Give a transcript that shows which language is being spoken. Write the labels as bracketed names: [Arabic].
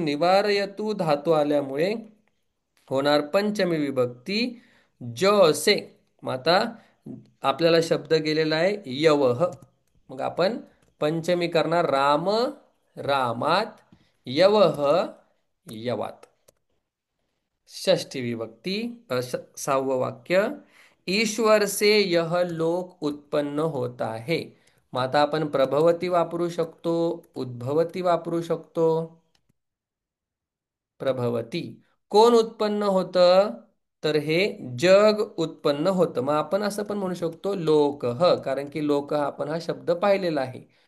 [Marathi] निवारयतु धातू आल्यामुळे होणार पंचमी विभक्ती ज से. मग आता आपल्याला शब्द गेलेला आहे यवह. मग आपण पंचमी करणार राम रामात, यवह यवात. षष्ठी विभक्ती, 6वं वाक्य, [Hindi] ईश्वर से यह लोक उत्पन्न होता है. [Marathi] मग आता आपण प्रभवती वापरू शकतो, उद्भवती वापरू शकतो. प्रभवती. कोण उत्पन्न होतं? तर हे जग उत्पन्न होतं. मग आपण असं पण म्हणू शकतो लोकह, कारण की लोक आपण हा शब्द पाहिलेला आहे.